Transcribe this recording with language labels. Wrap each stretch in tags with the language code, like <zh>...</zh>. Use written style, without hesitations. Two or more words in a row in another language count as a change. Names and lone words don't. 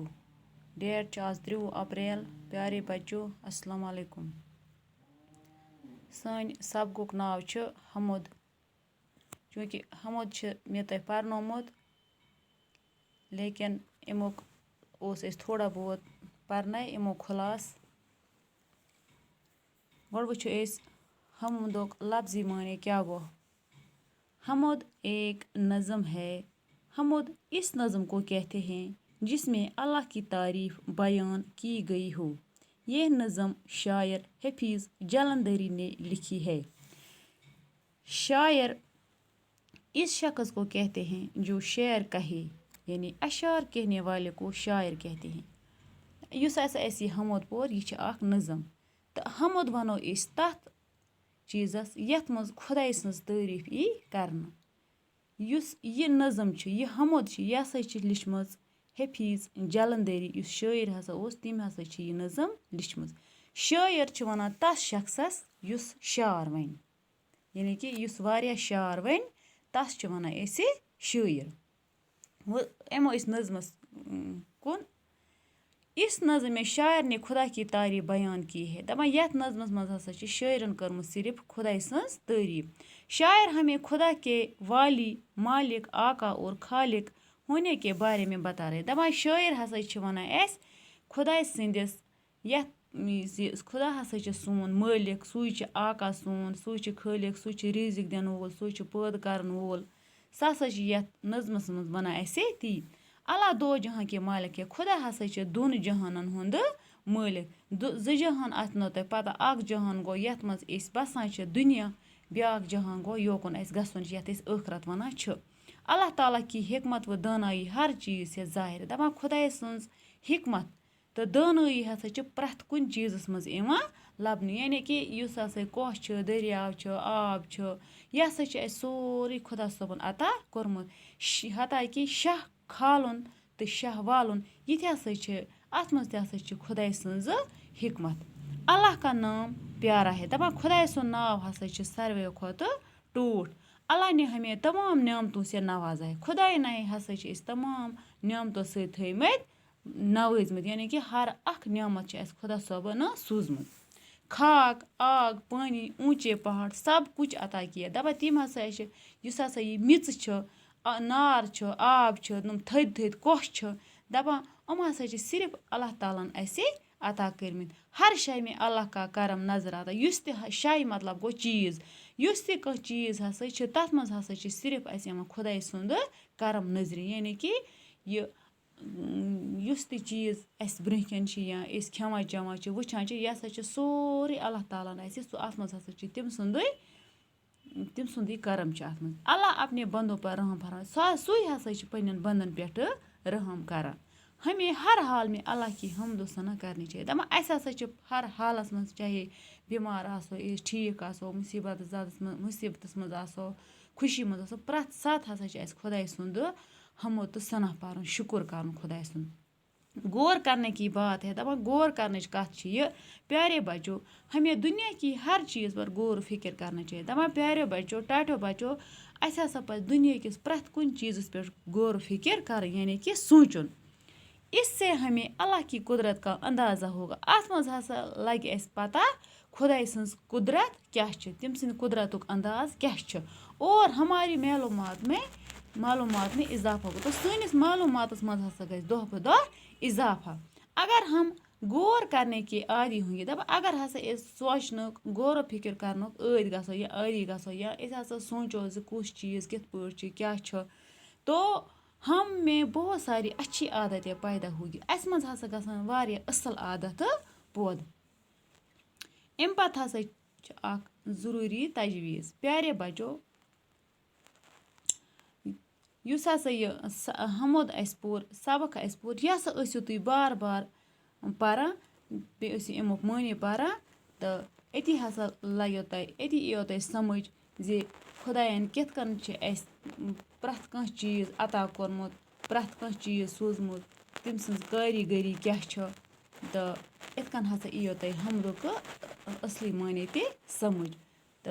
<ur>ڈیٹ آج 3 اپریل. پیارے بچوں السلام علیکم.</ur> <ks>सन सबकुक नाव हमद। चूँकि हमद मे तह पर्नोमुत लेकिन अमुक थोड़ा बहुत पर्न अमो खुलास। गोड़ वुचो हमदुक लफ्जी माने क्या गो।</ks> <ur>حمد ایک نظم ہے. حمد اس نظم کو کہتے ہیں جس میں اللہ کی تعریف بیان کی گئی ہو. یہ نظم شاعر حفیظ جالندھری نے لکھی ہے. شاعر اس شخص کو کہتے ہیں جو شعر کہے، یعنی اشعار کہنے والے کو شاعر کہتے ہیں.</ur> <ks>युस ऐसे हमद पोर यह अख नज़म तो हमद वनो इस तथ चीज़स यथ मज खुदाई सन्स तारीफ यी करना। युस यह नज़म यह हमद यह हसा लिचमज हफीज़ जालंधरी युस शायर हसा ओस तम हसा यह नज़म लिचमज। शायर वनान तस शख्सस युस शार वन, यानी कि युस वारिया शार वन तस वनान ऐसे शायर। वो एमो इस नज़मस कुन।</ks> <ur>اس نظم میں شاعر نے خدا کی تعریف بیان کی ہے.</ur> <ks>दपान यथ नज़मस मज हसा शायरन करमुत सिर्फ खुदाई सन्स तारीफ।</ks> <ur>شاعر ہمیں خدا کے والی، مالک، آقا اور خالق ہونے کے بارے میں بتا رہے.</ur> <ks>दपान शायर हसा वनान एस खुदाई सिंदिस यथ खुदा हसा सोन मालिक, सुई आका सोन, सुई खालिक, सुई रिजिक दिन वोल, सुई पैद करन वोल। सह हसा यथ नज़मस मज वनान ऐसे ती।</ks> <ur>اللہ دو جہاں کے مالک ہے.</ur> <ks>खुदा हसा दोन जहानन हुंद मालिक। ज जहान आथनो तह पता। अख जहान गो यथ मज एस बसान दुनिया, ब्याक जहान गो योकुन एस गसन यथ एस आखरत वनान छ।</ks> <ur>اللہ تعالیٰ کی حکمت و دانائی ہر چیز سے ظاہر.</ur> <ks>दपान खुदाई सन्स हिकमत तो दानाई हसा प्रथ कुन चीज़स मज इवान लबन। यानी कि युस हसा कोह छ, दरियाव छ, आब छ, यह हसा सोरे खुदा सोबन अता कोरमुत। हता कि शाह खालुन तो शाह वालुन यह हसा अत मज हसा खुदाई सन्ज हिकमत।</ks> <ur>اللہ کا نام پیارا ہے.</ur> <ks>दपान खुदाई सुन नाव हसा सारवे खोत टूट।</ks> <ur>اللہ نے ہمیں تمام نعمتوں سے نوازا ہے.</ur> <ks>खुदाई ने हसा</ks> <ur>تمام نعمتوں سے</ur> <ks>थमत नवाजमत, यानी कि हर अख नियामत खुदा सोबन सूजमत।</ks> <ur>خاک، آگ، پانی، اونچے پہاڑ سب کچھ عطا کیا.</ur> <ks>दपा तम हसा युस हसा यह मिच छ, नार छ, आब छ, थद थद कोह छ। दपान हसा सिर्फ अल्लाह तालन ऐसे अता करमित।</ks> <ur>ہر شے میں اللہ کا کرم نظر آتا.</ur> <ks>युस ते शय मतलब गो चीज़। युस ते कह चीज़ हसा तथ मज हसा सिर्फ ऐसे खुदाई सुंद करम नजर। यानी कि यह युस ते चीज़ अस ब्रकन या अस खेवान चवान वुचान यह हसा सोरे अल्लाह तालन ऐसे अत मज हसा तम सुंदे करम अत मज।</ks> <ur>اللہ اپنے بندوں پر رحم فرما.</ur> <ks>सुई हसा पन्न बंदन पे रहम कर।</ks> <ur>ہمیں ہر حال میں اللہ کی حمد و ثنا کرنی چاہیے.</ur> <ks>दपान अस हसा हर हालस मज, चाहे बीमार आसो, ठीक आसो, मुसीबत मज आसो, खुशी मज आसो, प्रथ साथ हसा खुदाई सुंद हमद तो सना पारन, शुक्र कर खुदाई सुंद।</ks> <ur>غور کرنے کی بات ہے.</ur> <ks>दपान गौर करने कथ यह।</ks> <ur>پیارے بچوں، ہمیں دنیا کی ہر چیز پر غور فکر کرنا چاہیے.</ur> <ks>दपान</ks> <ur>پیارے بچوں,</ur> <ks>टाटो बच्चों, अस हसा पे दुनिया किस प्रथ कुन चीज़ पे गौर फिक्र कर, यानी कि सोचुन।</ks> <ur>اس سے ہمیں اللہ کی قدرت کا اندازہ ہوگا.</ur> <ks>अत मज हसा लगे अस पता खुदाई सन्स कुदरत क्या तम सद कुदरतुक अंदाज क्या</ks> <ur>اور ہماری معلومات میں اضافہ ہو.</ur> <ks>तो सनिस मालूमात मज हसा गई दह ब दह इजाफा।</ks> <ur>اگر ہم غور کرنے کے عادی ہوں گے.</ur> <ks>दप अगर हसा सोचन गौर फिक्र कर आदि गो या आदि गो या हसा सोचो कुछ चीज़ कित पे क्या,</ks> <ur>تو ہم میں بہت ساری اچھی عادتیں پیدا ہوگی.</ur> <ks>अस मज हसा गसान वारिया असल आदत पौध। अम पत हसा अख ज़रूरी तजवीज़।</ks> <ur>پیارے بچوں,</ur> <ks>युस हसा यह हमद अस पोर, सबक अस पोर, यह हसा ऐसो तुम बार बार पारान, बे अमुक मानी पारान, तो अति हसा लगो तह, अति यो तह समझ जे खुदायन कित कन अस प्रथ कह चीज़ अता कोरमुत, प्रथ कह चीज़ सोजमुत, तम सन्स कारीगरी क्या तो इत कन हसा यो तह हमदुक असली माने ते समझ।</ks>